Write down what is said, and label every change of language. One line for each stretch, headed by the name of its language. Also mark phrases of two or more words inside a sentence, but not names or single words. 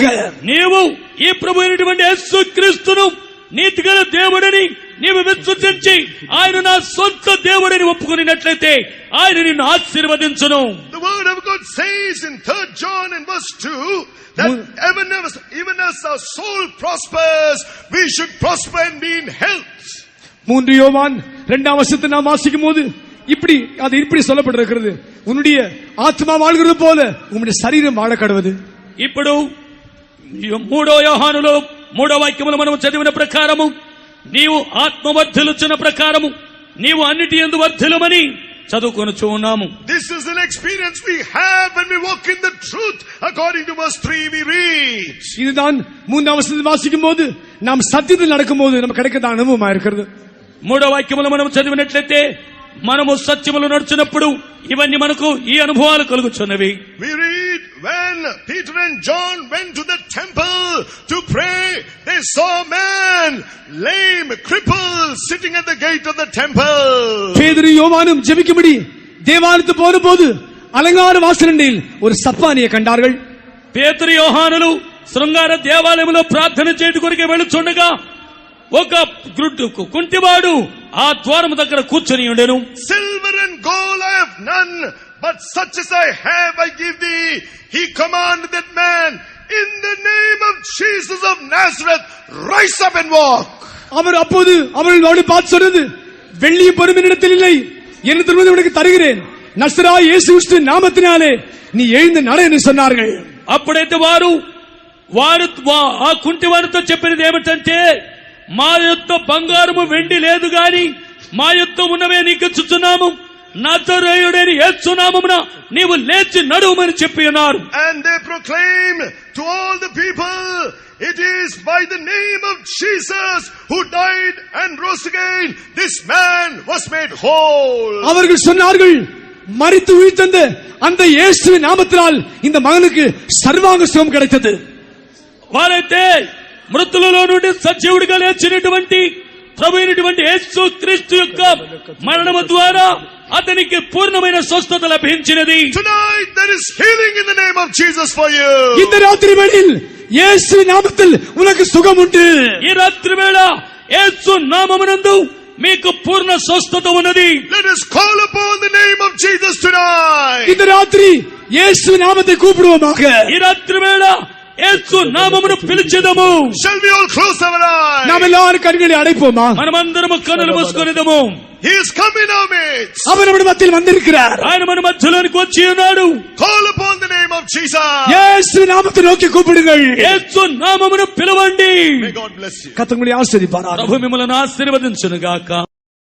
Telugu: నీవు ఈ ప్రభు అయినటువంటి యేసు క్రీస్తును నీతిగల దేవుడని నీవు విశ్వసించి ఆయన నా సొంత దేవుడని ఒప్పుకున్నట్లయితే ఆయన నిన్ను ఆశీర్వదించును.
English: The word of God says in 3 John in verse 2 that even as our soul prospers, we should prosper and be in health.
Tamil: 3 யோவான் 2ஆம் வசனத்தை நாம் வாசிக்கும் போது இப்படி சொல்லப்பட்டிருக்கிறது, உன்னுடைய ஆத்மா வாழ்கிறது போல உன்னுடைய சரீரம் வாழ கடவுது.
Telugu: ఇప్పుడు 3వ యోహానులో 3వ వాక్యములో మనం చదివిన ప్రకారము నీవు ఆత్మ వర్ధిల్లుచున్న ప్రకారము నీవు అన్నిటి యందు వర్ధిల్లమని చదువుకొనుచు ఉన్నాము.
English: This is an experience we have when we walk in the truth. According to verse 3 we read.
Tamil: இதுதான் 3ஆம் வசனத்தை வாசிக்கும் போது நாம் சத்தியத்தில் நடக்கும்போது நமக்கு கிடைக்கிற அனுபவமா இருக்கிறது.
Telugu: 3వ వాక్యములో మనం చదివినట్లయితే మనము సత్యములో నడుచున్నప్పుడు ఇవన్నీ మనకు ఈ అనుభవాలు కలుగుచున్నవి.
English: We read when Peter and John went to the temple to pray, they saw a man lame, crippled, sitting at the gate of the temple.
Tamil: பேதுரு யோவானும் ஜெபிக்கும்படி தேவாலயத்துக்கு போன போது அலங்கார வாசலண்டையில் ஒரு சப்பானியை கண்டார்கள்.
Telugu: పేతురు యోహానులు శృంగార దేవాలయంలో ప్రార్థన చేయడానికి కొరకే వెళుచుండగా ఒక కుంటివాడు ఆ ద్వారము దగ్గర కూర్చొని ఉండెను.
English: Silver and gold I have none, but such as I have I give thee. He commanded that man, in the name of Jesus of Nazareth, rise up and walk.
Tamil: அவர் அப்போது அவர்களோடு பார்த்து சொன்னது, வெள்ளிய பொறுமையிடத்தில் இல்லை, என்ன திருமணம் உனக்கு தருகிறேன், நசராய இயேசு கிறிஸ்து நாமத்தினாலே நீ எழுந்து நட என்று சொன்னார்கள்.
Telugu: అప్పుడైతే వారు ఆ కుంటివారితో చెప్పినది ఏమిటంటే, మా యొక్క బంగారము వెండి లేదు గాని మా యొక్క ఉన్నవే నీకు ఇచ్చుచున్నాము, నజరేయుడైన యేసు నామమున నీవు లేచి నడువమని చెప్పి ఉన్నారు.
English: And they proclaim to all the people, it is by the name of Jesus who died and rose again, this man was made whole.
Tamil: அவர்கள் சொன்னார்கள், மரித்து உயிர்த்தெழுந்த அந்த இயேசுவின் நாமத்தினால் இந்த மகனுக்கு சர்வாங்க சுகம் கிடைத்தது.
Telugu: వారైతే మృతులలో నుండి సజీవుడిగా లేచినటువంటి ప్రభు అయినటువంటి యేసు క్రీస్తు యొక్క మరణము ద్వారా అతనికి పూర్ణమైన స్వస్థత లభించినది.
English: Tonight there is healing in the name of Jesus for you.
Tamil: இந்த ராத்திரி வேளையில் இயேசுவின் நாமத்தில் உனக்கு சுகம் உண்டு.
Telugu: ఈ రాత్రి వేళ యేసు నామమునందు మీకు పూర్ణ స్వస్థత ఉన్నది.
English: Let us call upon the name of Jesus tonight.
Tamil: இந்த ராத்திரி இயேசுவின் நாமத்தை கூப்பிடுவோமாக.
Telugu: ఈ రాత్రి వేళ యేసు నామమును పిలిచెదము.
English: Shall we all close our eyes?
Tamil: நாம் எல்லாரும் கண்களை அடைப்போமா?
Telugu: మనమందరము కన్నులు మూసుకొనిదము.
English: He is come in our midst.
Tamil: அவர் நம்முடைய மத்தியில் வந்திருக்கிறார்.
Telugu: ఆయన మన మధ్యలోనికి వచ్చి ఉన్నాడు.
English: Call upon the name of Jesus.
Tamil: இயேசுவின் நாமத்தை நோக்கி கூப்பிடுங்கள்.
Telugu: యేసు నామమును పిలవండి.
English: May God bless you.
Tamil: கர்த்தர் உங்களை ஆசீர்வதிப்பாராக.
Telugu: ప్రభు మిమ్మల్ని ఆశీర్వదించును గాక.